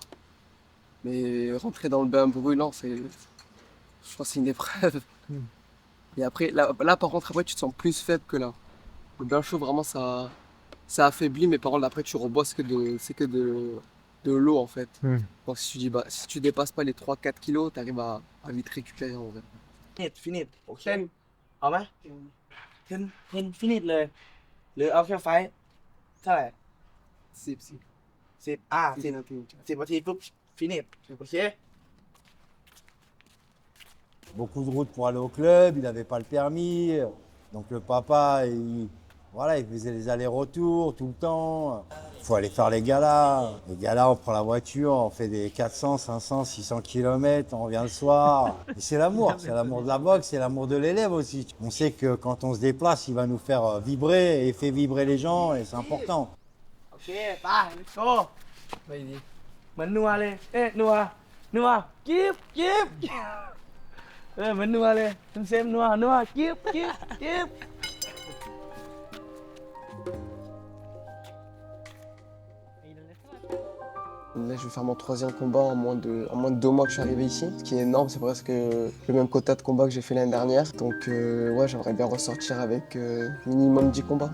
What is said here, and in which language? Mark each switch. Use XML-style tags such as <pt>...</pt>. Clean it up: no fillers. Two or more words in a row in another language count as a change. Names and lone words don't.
<fr>Mais rentrer dans le bain brûlant, je crois que c'est une épreuve. Et après, là par contre, après tu te sens plus faible que là. Le bain chaud vraiment ça affaiblit, mais par contre après tu rebois c'est que de l'eau en fait. Donc si tu dépasses pas les 3-4 kilos, tu arrives à vite récupérer en vrai.</fr> <th>Finish เช่นเอาไหมfinish เลยหรือเอาแค่ไฟท์เท่าไหร่ 10 10 นาทีปุ๊บ finish โอเค</th> <fr>Beaucoup de routes pour aller au club, il n'avait pas le permis. Donc le papa, Voilà, il faisait les allers-retours tout le temps. Il faut aller faire les galas. Les galas, on prend la voiture, on fait des 400, 500, 600 km, on revient le soir. Et c'est l'amour de la boxe, c'est l'amour de l'élève aussi. On sait que quand on se déplace, il va nous faire vibrer et il fait vibrer les gens et c'est important.</fr> <th>โอเคไป</th> <en>let's go</en> <th>ไม่ดีเหมือนนัวเลยนัวกิ๊บเหมือนนัวเลยเซมนัวกิ๊บ</th> <fr>Là, je vais faire mon 3e combat en moins de 2 mois que je suis arrivé ici, ce qui est énorme, c'est presque le même quota de combat que j'ai fait l'année dernière. Donc ouais, j'aimerais bien ressortir avec minimum 10 combats.</fr>